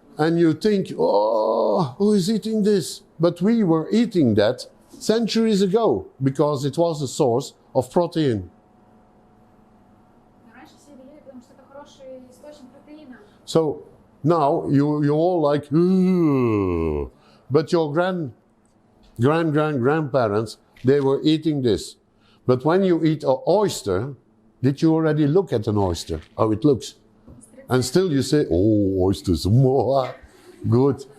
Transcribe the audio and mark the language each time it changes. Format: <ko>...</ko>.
<en>And you think, oh, who is eating this? But we were eating that centuries ago because it was a source of protein.</en> <ru>Раньше все это ели, потому что это хороший источник протеина.</ru> <en>So now you all like, "Ugh." But your grandparents, they were eating this. But when you eat an oyster, did you already look at an oyster, how it looks? And still you say, oh, oysters, more good.</en>